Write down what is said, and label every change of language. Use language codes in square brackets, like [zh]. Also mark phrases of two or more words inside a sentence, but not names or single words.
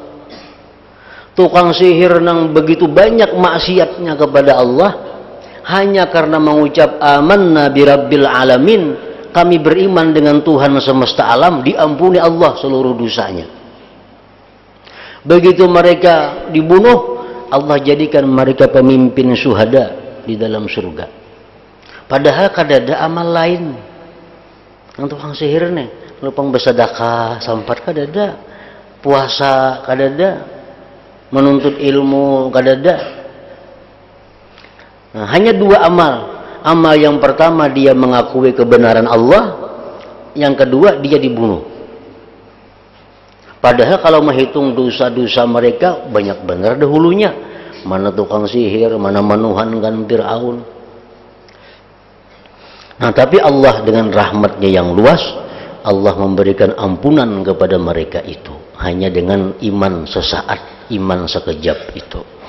[id] Tukang sihir yang begitu banyak maksiatnya kepada Allah, hanya karena mengucap [ar] آمنا برب العالمين, [id] kami beriman dengan Tuhan semesta alam, diampuni Allah seluruh dosanya. Begitu mereka dibunuh, Allah jadikan mereka pemimpin syuhada di dalam surga. [bjn] Padahal kada ada amal lain. Yang tukang sihir nih, lupang bersedekah sampat kada ada, puasa kada ada, menuntut ilmu kada ada. [id] Nah, hanya dua amal. Amal yang pertama dia mengakui kebenaran Allah, yang kedua dia dibunuh. Padahal kalau menghitung dosa-dosa mereka banyak benar dahulunya. Mana tukang sihir, mana menuhankan Fir'aun. Nah, tapi Allah dengan rahmatnya yang luas, Allah memberikan ampunan kepada mereka itu hanya dengan iman sesaat, iman sekejap itu.